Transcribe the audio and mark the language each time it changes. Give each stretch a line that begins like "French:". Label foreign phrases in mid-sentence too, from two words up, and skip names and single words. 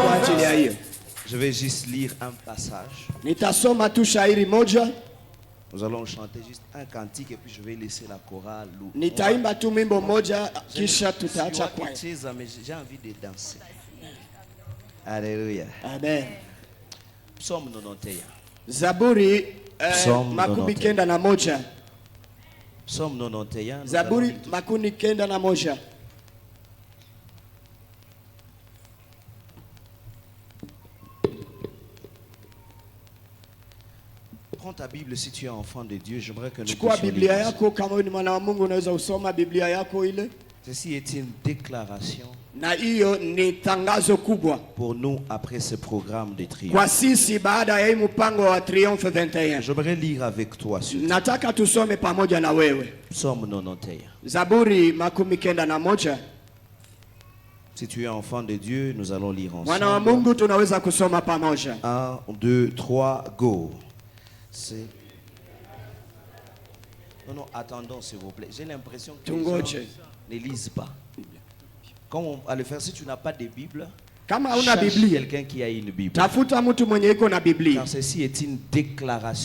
French: Je vais juste lire un passage. Nous allons chanter juste un cantique et puis je vais laisser la chorale. Mais j'ai envie de danser. Alléluia. Amen. Psaume 91.
Swahili: Zaburi
French: Psaume
Swahili: makumi kenda na moja.
French: Psaume 91.
Swahili: Zaburi makumi kenda na moja.
French: Prends ta Bible si tu es enfant de Dieu. J'aimerais que nous puissions lire. Ceci est une déclaration
Swahili: na hiyo ni tangazo kubwa
French: pour nous après ce programme de triomphe.
Swahili: Kwa sisi baada ya hii mpango wa Triomphe 21.
French: J'aimerais lire avec toi.
Swahili: Nataka tusome pamoja na wewe.
French: Psaume 91.
Swahili: Zaburi makumi kenda na moja.
French: Si tu es enfant de Dieu, nous allons lire ensemble.
Swahili: Mwana wa Mungu tunaweza kusoma pamoja.
French: 1, 2, 3, go. Non, attendons s'il vous plaît. J'ai l'impression que les gens ne lisent pas. Comme on va le faire, si tu n'as pas de Bible, cherche quelqu'un qui a une Bible. Car ceci est une déclaration.